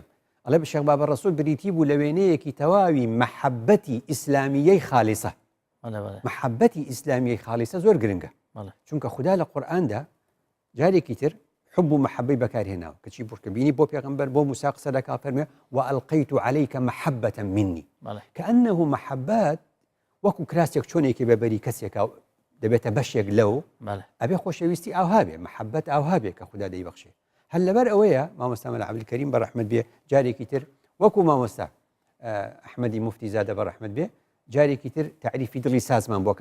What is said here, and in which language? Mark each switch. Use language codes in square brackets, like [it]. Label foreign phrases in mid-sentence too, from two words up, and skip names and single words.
[ckb] ئەڵێ شێخ بابە ڕەسوول بریتی بوو لە وێنەیەکی تەواوی مەحەبەتی ئیسلامیەی خاڵیسە محبەتی ئیسلامیەی خاڵیسە زۆر گرنگە چونکە خوددا لە قورئاندا جارێکی تر حب و محەبەی بەکارهێناوە کەچی بڕکەبینی بۆ پێغەمبەر بۆ موسا قسە دەکا فەرمێ [ar] وألقيت عليك محبة مني كأنه محبات [ckb] وەکو کراسێک چۆنێکی بەبەری کەسێکە دەبێتە بەشێک لەو ئەبێ خۆشەویستی ئاوها بێ محەبەت ئاوها بێ کە خوددا دەیبەخشێ هەر لەبەر ئەوەیە مامۆستا مەلا عەبدولکەریم بە ڕەحمەت بێ جارێکی تر وەکو مامۆستا ئەحمەدی موفتیزادە بە ڕەحمەت بێ جارێکی تر تعریفی دڵی سازمان بۆ